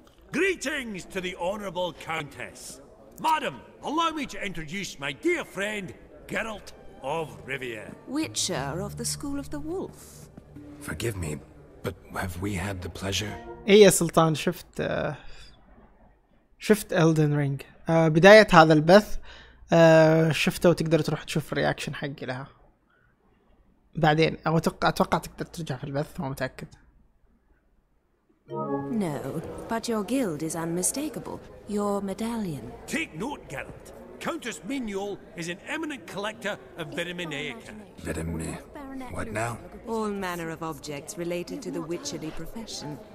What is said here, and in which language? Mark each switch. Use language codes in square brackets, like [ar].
[en] Greetings to the Honourable Countess. Madam, allow me to introduce my dear friend, Geralt of Rivia. Witcher of the School of the Wolf. Forgive me, but have we had the pleasure? [ar] يا سلطان شفت Elden Ring. بداية هذا البث شفته وتقدر تروح تشوف الرياكشن حقي لها بعدين، أو أتوقع تقدر ترجع في البث، مو متأكد. [en] No, but your guild is unmistakable. Your medallion. Take note, Geralt. Countess Mignole is an eminent collector of Vitaminaica. What now? All manner of objects related to the witcherly profession.